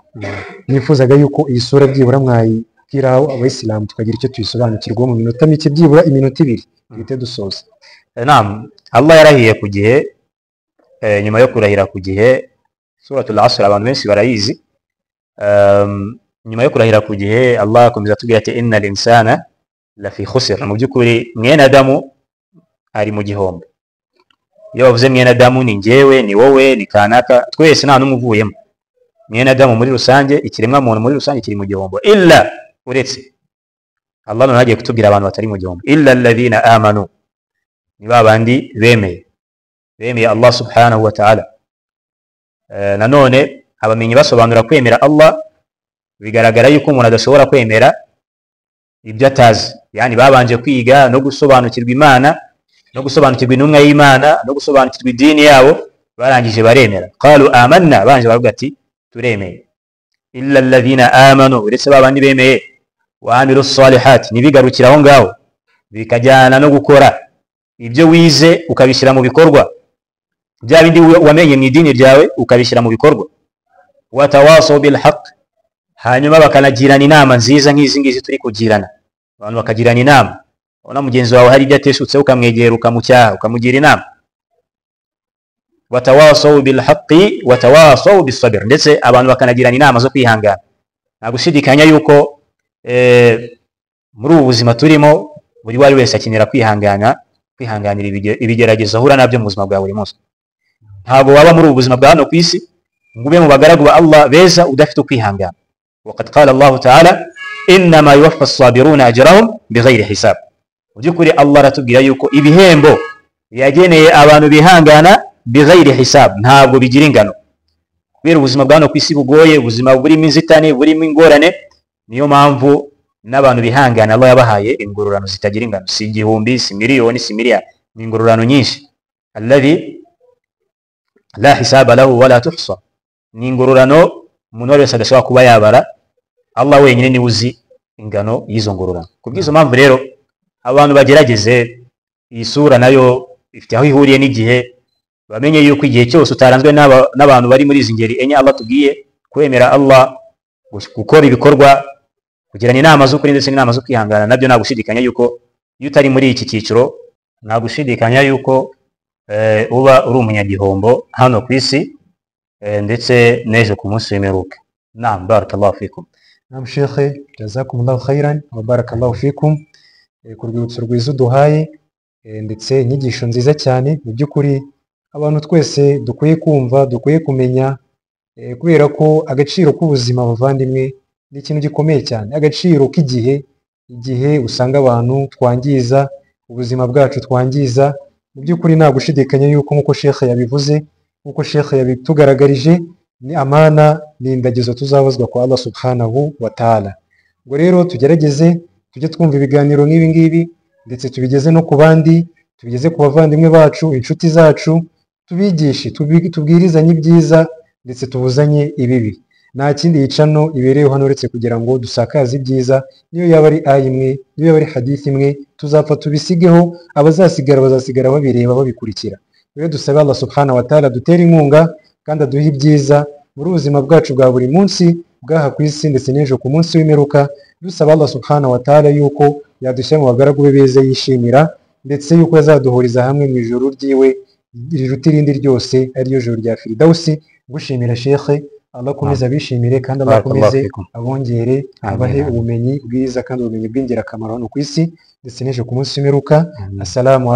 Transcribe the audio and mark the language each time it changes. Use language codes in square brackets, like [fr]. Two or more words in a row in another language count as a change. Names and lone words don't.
[rw] Nifuzaga yuko iyi sura byibura mwayibwiraho abayisilamu tukagira icyo tuyisobanukirwa mu minota mike, byibura iminota 2 bite dusoza. Naam, Allah yarahiye ku gihe, nyuma yo kurahira ku gihe [ar] سورة العصر [rw] abantu benshi barayizi. Nyuma yo kurahira ku gihe Allah akomeza atubwira ati [ar] إن الإنسان لفي خسر, [rw] mu by'ukuri mwene Adamu ari mu gihombo. Iyo bavuze mwene Adamu ni njyewe, ni wowe, ni kanaka, twese nta n'umwe uvuyemo. Mwene Adamu muri rusange, ikiremwa muntu muri rusange kiri mu gihombo, illa uretse Allah none agiye kutubwira abantu batari mu gihombo, [ar] إلا الذين آمنوا, [rw] ni babandi bemeye [ar] الله سبحانه وتعالى. [rw] Nanone abamenyi basobanura kwemera Allah, bigaragara yuko umuntu adashobora kwemera ibyo atazi, yani babanje kwiga no gusobanukirwa Imana, no gusobanukirwa intumwa y'Imana, no gusobanukirwa idini yabo, barangije baremera. [ar] قالوا آمنا, [rw] banje baravuga ati turemeye. [ar] إلا الذين آمنوا, [rw] uretse babandi bemeye, [ar] وعملوا الصالحات, [rw] nibigarukira aho ngaho bikajyana no gukora ibyo wize ukabishyira mu bikorwa, bya bindi wamenye mu idini ryawe ukabishyira mu bikorwa. [ar] وتواصوا بالحق, [rw] hanyuma bakanagirana inama nziza nk'izi ngizi turi kugirana. Abantu bakagirana inama, ubona mugenzi wawe hari ibyo ateshutse ukamwegera ukamucyaha, ukamugira inama. [ar] وتواصوا بالحق وتواصوا بالصبر, [rw] ndetse abantu bakanagirana inama zo kwihangana. Nta gushidikanya yuko muri ubu buzima turimo buri wari wese akenera kwihanganira ibigeragezo ahura nabyo mu buzima bwa buri munsi. Ntabwo waba muri ubu buzima bwa hano ku isi ngo ube mu bagaragu ba Allah beza udafite kwihangana. [ar] وقد قال الله تعالى إنما يوفى الصابرون أجرهم بغير حساب. [rw] Mu by'ukuri Allah aratubwira yuko ibihembo yageneye abantu bihangana [ar] بغير حساب, [rw] ntabwo bigira ingano. Kubera ubuzima bwa hano ku isi bugoye, ubuzima burimo inzitane, burimo ingorane, niyo mpamvu n'abantu bihangana Allah yabahaye ingororano zitagira ingano, si igihumbi, si miliyoni, si miliyari, ni ingororano nyinshi. [ar] الذي لا حساب له ولا تحصى, [rw] ni ingororano umuntu wese adashobora kuba yabara, Allah wenyine ni uzi ingano y'izo ngororano. Kubw'izo mpamvu rero abantu bagerageze iyi sura, nayo ifite aho ihuriye n'igihe, bamenye yuko igihe cyose utaranzwe n'abantu bari muri izi ngeri enye Allah tubwiye, kwemera Allah, gukora ibikorwa, kugirana inama z'ukuri ndetse n'inama zo kwihangana, nabyo nta gushidikanya yuko iyo utari muri iki cyiciro, nta gushidikanya yuko uba uri umunyagihombo hano ku isi ndetse n'ejo ku munsi w'imperuka. [ar] نعم بارك الله فيكم. [rw] Naam Sheikh, [ar] جزاكم الله خيرا وبارك الله فيكم [rw] ku rwibutso rwiza uduhaye, ndetse inyigisho nziza cyane. Mu by'ukuri abantu twese dukwiye kumva, dukwiye kumenya, kubera ko agaciro k'ubuzima bavandimwe ni ikintu gikomeye cyane. Agaciro k'igihe, igihe usanga abantu twangiza ubuzima bwacu, twangiza. Mu by'ukuri nta gushidikanya yuko nk'uko Sheikh yabivuze, nk'uko Sheikh yabitugaragarije, ni amana, ni indagizo tuzabazwa kwa [ar] الله سبحانه وتعالى. [rw] Ngo rero tugerageze tujye twumva ibiganiro nk'ibi ngibi, ndetse tubigeze no ku bandi, tubigeze ku bavandimwe bacu, inshuti zacu, tubigishe, tubwirizanye ibyiza ndetse tubuzanye ibibi. Nta kindi yicano ibereyeho hano uretse kugira ngo dusakaze ibyiza. Niyo yaba ari aya imwe, niyo yaba ari hadith imwe, tuzapfa tubisigeho, abazasigara bazasigara babireba babikurikira. Rero dusabe [ar] الله سبحانه وتعالى [rw] dutere inkunga kandi aduhe ibyiza muri ubuzima bwacu bwa buri munsi bw'aha ku isi ndetse n'ejo ku munsi w'imperuka. Dusaba [ar] الله سبحانه وتعالى [rw] yuko yadushyira mu bagaragu be beza yishimira, ndetse yuko yazaduhuriza hamwe mu ijoro ryiwe riruta irindi ryose, ariryo joro rya Firdausi. Gushimira Sheikh, Allah akomeze abishimire kandi Allah akomeze abongere, abahe ubumenyi bwiza kandi ubumenyi bw'ingirakamaro hano ku isi ndetse n'ejo ku munsi w'imperuka.